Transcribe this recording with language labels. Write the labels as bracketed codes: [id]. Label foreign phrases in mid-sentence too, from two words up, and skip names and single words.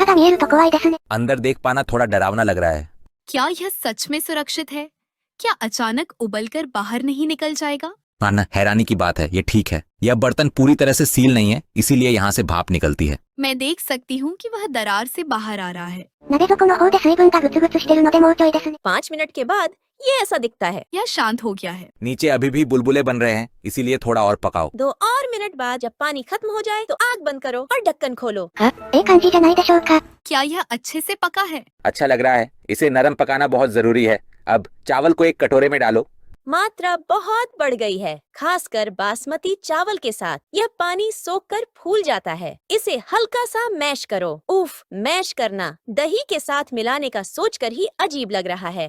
[hi] अंदर देख पाना थोड़ा डरावना लग रहा है। क्या यह सच में सुरक्षित है? क्या अचानक उबलकर बाहर नहीं निकल जाएगा? मानना हैरानी की बात है, ये ठीक है। यह बर्तन पूरी तरह से सील नहीं है, इसीलिए यहाँ से भाप निकलती है। मैं देख सकती हूँ कि वह दरार से बाहर आ रहा है। [ja] 鍋底の方で水分がグツグツしてるのでもうちょいですね。 [hi] 5 मिनट के बाद ये ऐसा दिखता है। यह शांत हो गया है। नीचे अभी भी बुलबुले बन रहे हैं, इसीलिए थोड़ा और पकाओ। 2 और मिनट बाद जब पानी खत्म हो जाए तो आग बंद करो और ढक्कन खोलो। [ja] ええ感じじゃないでしょうか。 [hi] क्या यह अच्छे से पका है? अच्छा लग रहा है। इसे नरम पकाना बहुत जरूरी है। अब चावल को एक कटोरे में डालो। मात्रा बहुत बढ़ गई है, खासकर बासमती चावल के साथ। यह पानी सोखकर फूल जाता है। इसे हल्का सा मैश करो। उफ, मैश करना दही के साथ मिलाने का सोचकर ही अजीब लग रहा है।